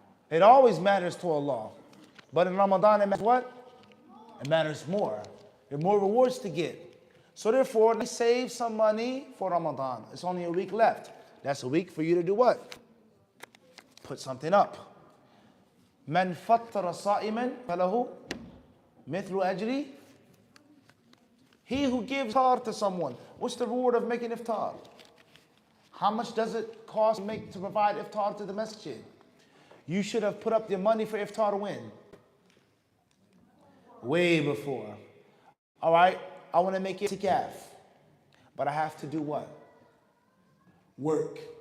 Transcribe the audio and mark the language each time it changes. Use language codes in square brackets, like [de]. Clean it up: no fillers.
[en] It always matters to Allah. But in Ramadan it matters what? It matters more. There are more rewards to get. So therefore, let's save some money for Ramadan. It's only a week left. That's a week for you to do what? Put something up. [ar] من فطر صائما فله مثل أجري. [en] He who gives iftar to someone, what's the reward of making iftar? How much does it cost to provide iftar to the masjid? You should have put up your money for iftar when? Way before. All right, I want to make it itikaf, but I have to do what? Work.